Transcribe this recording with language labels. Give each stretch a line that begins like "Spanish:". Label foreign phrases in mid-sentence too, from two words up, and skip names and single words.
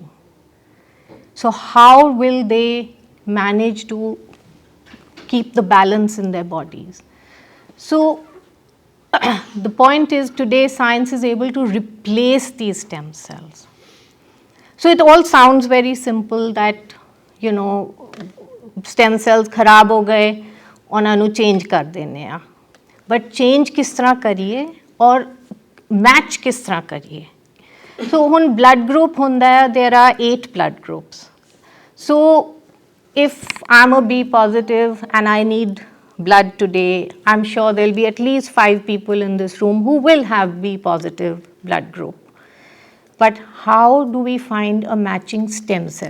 English: So how will they manage to keep the balance in their bodies? So the point is, today science is able to replace these stem cells. So it all sounds very simple that, stem cells
Punjabi: ਖ਼ਰਾਬ ਹੋ ਗਏ, ਉਨ੍ਹਾਂ ਨੂੰ change ਕਰ ਦੇਣੇ ਆ.
English: But change
Hindi: किस तरह करिए और match किस तरह करिए?
English: So when blood group
Punjabi: ਹੁੰਦਾ ਹੈ,
English: there are 8 blood groups. So if I'm a B positive and I need blood today, I'm sure there'll be at least 5 people in this room who will have B positive blood group. But how do we find a matching stem cell?